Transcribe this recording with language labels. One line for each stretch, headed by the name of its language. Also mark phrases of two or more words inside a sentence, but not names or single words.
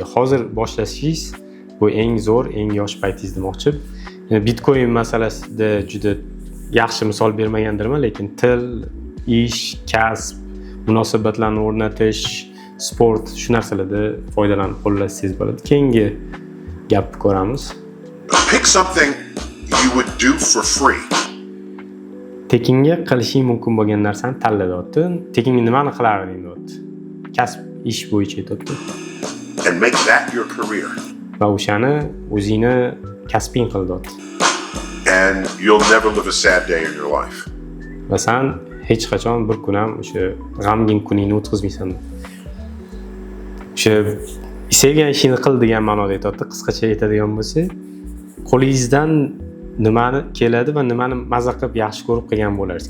Uzbek: Hozir boshlashingiz bu eng zo'r, eng yosh paytingiz demoqchi. Bitcoin masalasida juda yaxshi misol bermagandirman, lekin til, ish, kasb, munosabatlarni o'rnatish, sport, shu narsalarda foydalanib qo'llasangiz bo'ladi. Keyingi gapni ko'ramiz.
English: Pick something you would do for free.
Uzbek: Tekinga qilishing mumkin bo'lgan narsani tanla deyapti. Tekinga nimani qilarding deyapti. Kasb, ish bo'yicha deyapti.
English: and make that your career.
Uzbek: Va o'shani o'zingni kasbing qil deyapti.
English: And you'll never live a sad day in your life.
Uzbek: Va sen hech qachon bir kun ham o'sha g'amgin kuningni o'tkazmaysan. O'sha sevgan ishingni qil degan ma'noda aytayapti. Qisqacha aytadigan bo'lsa, qo'lingizdan nimani keladi va nimani mazza qilib yaxshi ko'rib qilgan bo'larsiz.